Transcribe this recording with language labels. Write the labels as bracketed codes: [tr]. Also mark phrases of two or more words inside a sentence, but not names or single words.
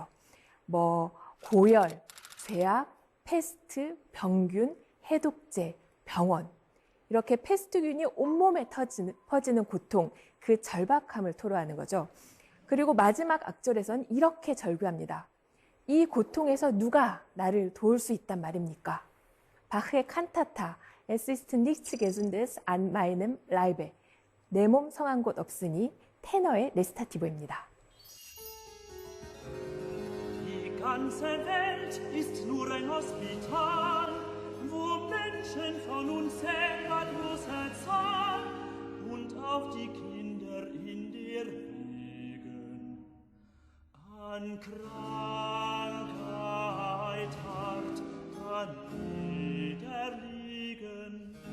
[ko] 고열, 죄악, 패스트, 병균, 해독제, 병원. 이렇게 패스트균이 온몸에 퍼지는 고통, 그 절박함을 토로하는 거죠. 그리고 마지막 악절에선 이렇게 절규합니다. 이 고통에서 누가 나를 도울 수 있단 말입니까? 바흐의 칸타타, [de] Es ist nichts Gesundes an meinem Leibe. [ko] 내 몸 성한 곳 없으니 테너의 레스타티보입니다. [de] Die ganze Welt ist nur ein Hospital, wo Menschen von unzählerloser Zahl und auch die Kinder in der Wegen an Krankheit hart niederliegen.